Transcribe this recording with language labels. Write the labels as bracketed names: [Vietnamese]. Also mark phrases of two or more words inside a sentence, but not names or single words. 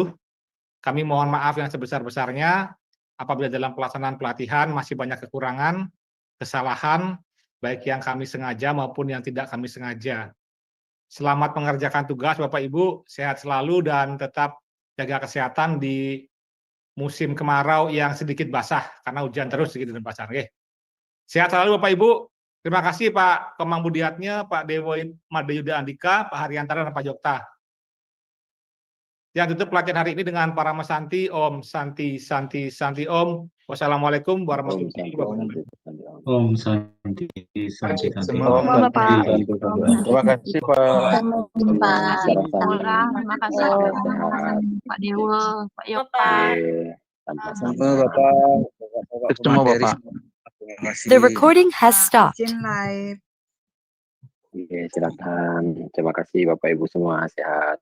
[Indonesian] Kami mohon maaf yang sebesar-besarnya apabila dalam pelaksanaan pelatihan masih banyak kekurangan, kesalahan, baik yang kami sengaja maupun yang tidak kami sengaja. Selamat mengerjakan tugas Bapak Ibu, sehat selalu dan tetap jaga kesehatan di musim kemarau yang sedikit basah karena hujan terus sedikit dan basah. Oke. Sehat selalu Bapak Ibu. Terima kasih Pak Kemang Budiatnya, Pak Dewo Madayuda Andika, Pak Hariyantara dan Pak Jokta. Yang tutup pelatihan hari ini dengan para mesanti, [Sanskrit] Om Santi Santi Santi Om. [Arabic] Wassalamualaikum warahmatullahi wabarakatuh. [Sanskrit] Om Santi Santi Santi. [Indonesian] Terima kasih, Pak. Terima kasih, Pak Dewo, Pak Yokta. Sama Bapak. Ketemu Bapak. [English] The recording has stopped. [Indonesian] Oke, silakan. Terima kasih Bapak Ibu semua, sehat.